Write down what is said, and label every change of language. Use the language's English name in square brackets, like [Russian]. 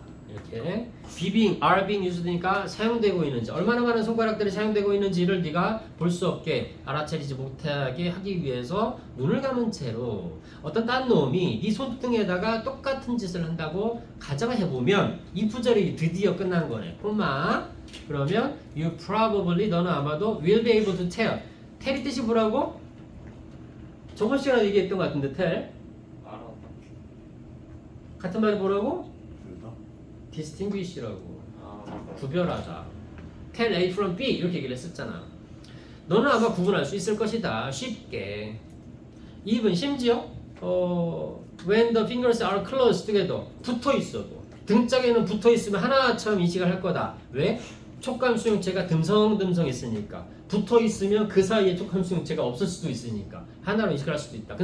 [Korean] 이렇게 being, are being used니까 사용되고 있는지 얼마나 많은 손가락들이 사용되고 있는지를 네가 볼 수 없게 알아차리지 못하게 하기 위해서 눈을 감은 채로 어떤 딴 놈이 네 손등에다가 똑같은 짓을 한다고 가정을 해보면 이 구절이 드디어 끝난 거네. 콤마 그러면 [English] you probably [Korean] 너는 아마도 [English] will be able to tell. [Korean] tell이 뜻이 뭐라고? 저번 시간에 얘기했던 것 같은데 tell 알아. 같은 말이 뭐라고? 둘 다? distinguish라고. 맞다. 구별하다. [English] tell A from B [Korean] 이렇게 얘기를 했었잖아. 너는 아마 구분할 수 있을 것이다. 쉽게. even 심지어 [English] when the fingers are close together [Korean] 붙어 있어도 등짝에는 붙어 있으면 하나처럼 인식을 할 거다. 왜? 촉감 수용체가 듬성듬성 있으니까. 붙어 있으면 그 사이에 촉감 수용체가 없을 수도 있으니까 하나로 인식할 수도 있다.